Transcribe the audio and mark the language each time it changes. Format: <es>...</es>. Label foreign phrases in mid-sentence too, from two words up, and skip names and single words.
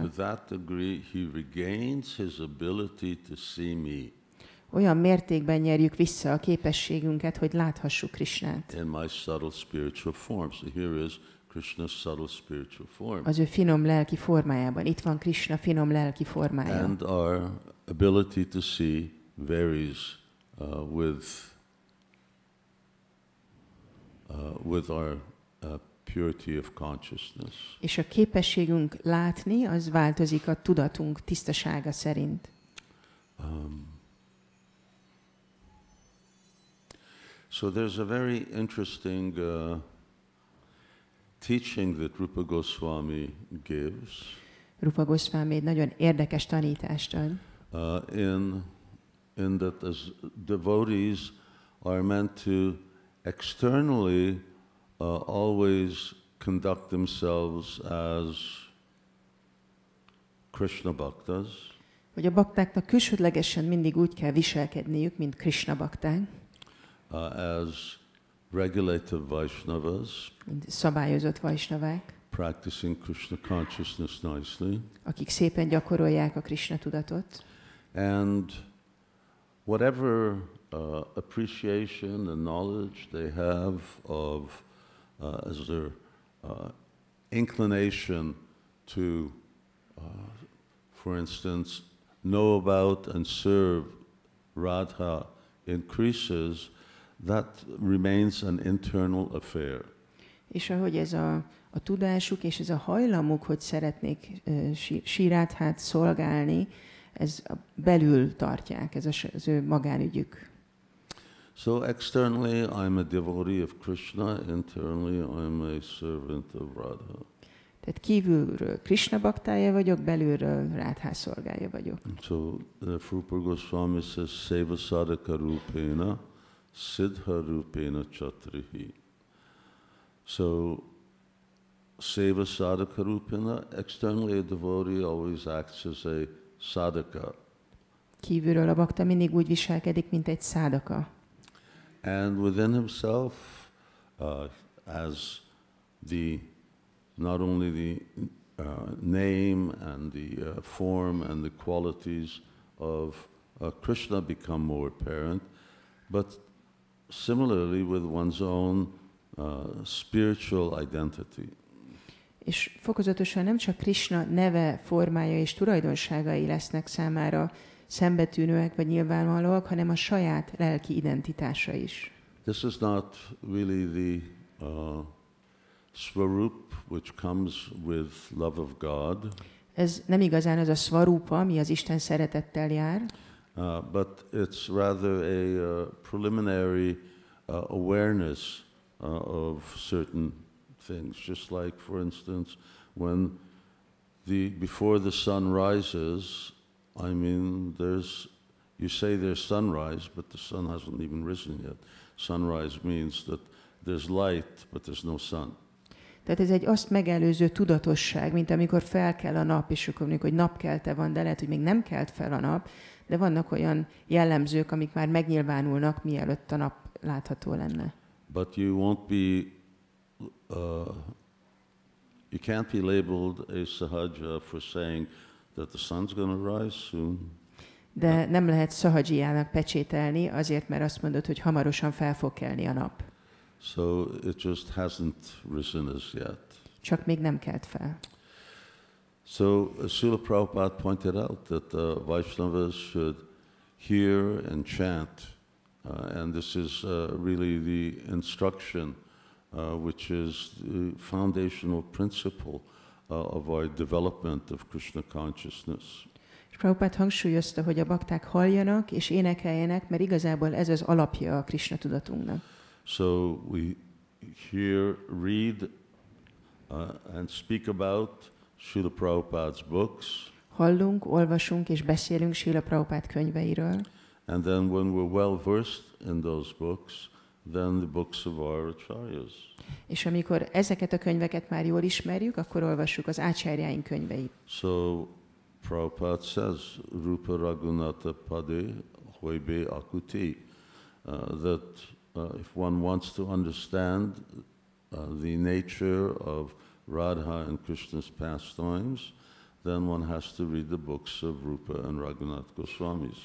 <en>to that degree he regains his ability to see me.</en> <hu>Olyan mértékben nyerjük vissza a képességünket, hogy láthassuk Kṛṣṇát.</hu> <en>In my subtle spiritual form. So here is Kṛṣṇa's subtle spiritual form.</en> <hu>Az ő finom lelki formájában. Itt van Kṛṣṇa finom lelki formája.</hu> <en>And our ability to see varies with our purity of consciousness.</en> <hu>És a képességünk látni, az változik a tudatunk tisztasága szerint.</hu> <en>So there's a very interesting teaching that Rupa Goswami gives.</en> <hu>Rupa Goswami egy nagyon érdekes tanítást ad.</hu> <en>In that as devotees are meant to externally always conduct themselves as Kṛṣṇa bhaktas.</en> <hu>Hogy a baktáknak külsődlegesen mindig úgy kell viselkedniük, mint Kṛṣṇa bakták.</hu> <en>As regulative Vaishnavas,</en> <hu>mint szabályozott vajsnavák,</hu> <en>practicing Kṛṣṇa consciousness nicely,</en> <hu>akik szépen gyakorolják a Kṛṣṇa tudatot,</hu> <en>and whatever appreciation and knowledge they have of as their inclination to, for instance, know about and serve Radha increases, that remains an internal affair.</en> <hu>És ahogy ez a tudásuk és ez a hajlamuk, hogy szeretnék Śrī Rādhát szolgálni, ez belül tartják, ez az ő magánügyük.</hu> <en>So externally I'm a devotee of Kṛṣṇa, internally I'm a servant of Radha.</en> <hu>Tehát kívülről Kṛṣṇa baktája vagyok, belülről Rádhá szolgája vagyok.</hu> <en>So Rupa Goswami says,</en> <sa>सेवा साधक रूपेण, सिद्ध रूपेण चात्र हि. So सेवा साधक रूपेण,</sa> <en>externally a devotee always acts as a sadhaka.</en> <hu>Kívülről a bakta mindig úgy viselkedik, mint egy szádaka.</hu> <en>And within himself, as not only the name and the form and the qualities of Kṛṣṇa become more apparent, but similarly with one's own spiritual identity.</en> <hu>És fokozatosan nem csak Kṛṣṇa neve, formája és tulajdonságai lesznek számára szembetűnőek vagy nyilvánvalóak, hanem a saját lelki identitása is.</hu> <en>This is not really the svarup which comes with love of God.</en> <hu>Ez nem igazán az a svarupa, ami az Isten szeretettel jár,</hu> <en>but it's rather a preliminary awareness of certain things. Just like, for instance, when before the sun rises, I mean, you say there's sunrise, but the sun hasn't even risen yet. Sunrise means that there's light, but there's no sun.</en> <hu>Tehát ez egy azt megelőző tudatosság, mint amikor felkel a nap, és akkor mondjuk, hogy napkelte van, de lehet, hogy még nem kelt fel a nap, de vannak olyan jellemzők, amik már megnyilvánulnak, mielőtt a nap látható lenne.</hu> <en>But you won't be, you can't be labeled a sahaja for saying that the sun's going to rise soon.</en> <hu>De nem lehet szahadzsijának pecsételni, azért, mert azt mondod, hogy hamarosan fel fog kelni a nap.</hu> <en>So it just hasn't risen as yet.</en> <hu>Csak még nem kelt fel.</hu> <en>So Srila Prabhupada pointed out that Vaishnavas should hear and chant, and this is really the instruction which is the foundational principle of our development of Krishna consciousness.</en> <hu>És Prabhupád hangsúlyozta, hogy a bakták halljanak és énekeljenek, mert igazából ez az alapja a Krishna tudatunknak.</hu> <en>So we hear, read, and speak about Srila Prabhupada's books.</en> <hu>Hallunk, olvasunk és beszélünk Srila Prabhupád könyveiről.</hu> <en>And then when we're well versed in those books, then the books of our acharyas.</en> <hu>És amikor ezeket a könyveket már jól ismerjük, akkor olvassuk az ácsárjáink könyveit.</hu> <en>So Prabhupada says,</en> <bn>রূপ রঘুনাথ পদে হইবে আকুতি,</bn> <en>that if one wants to understand the nature of Radha and Krishna's pastimes, then one has to read the books of Rupa and Raghunath Goswamis.</en>